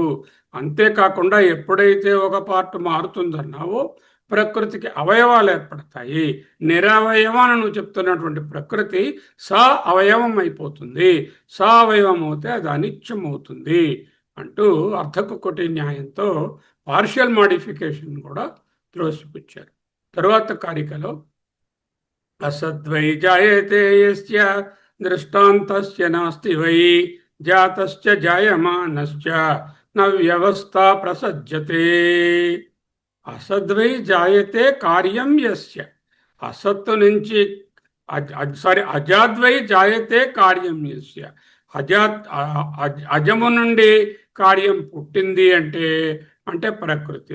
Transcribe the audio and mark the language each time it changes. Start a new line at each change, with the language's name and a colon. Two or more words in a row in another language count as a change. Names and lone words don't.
Telugu: అంతేకాకుండా ఎప్పుడైతే ఒక పార్ట్ మారుతుందన్నావో ప్రకృతికి అవయవాలు ఏర్పడతాయి. నిరవయవం అని నువ్వు చెప్తున్నటువంటి ప్రకృతి సా అవయవం అయిపోతుంది. సా అవయవం అవుతే అది అనిత్యం అవుతుంది అంటూ అర్ధకుటి న్యాయంతో
English: partial modification
Telugu: కూడా త్రోసిపుచ్చారు. తరువాత కారికలో
Sanskrit: असद्वै जायते यस्य दृष्टान्तस्य नास्ति वै जातश्च जायमानश्च न व्यवस्था प्रसज्यते. అసద్వై జాయతే కార్యం యస్య,
Telugu: అసత్తు నుంచి
Sanskrit: అజాద్వై జాయతే కార్యం యస్య,
Telugu: అజము నుండి కార్యం పుట్టింది అంటే అంటే ప్రకృతి.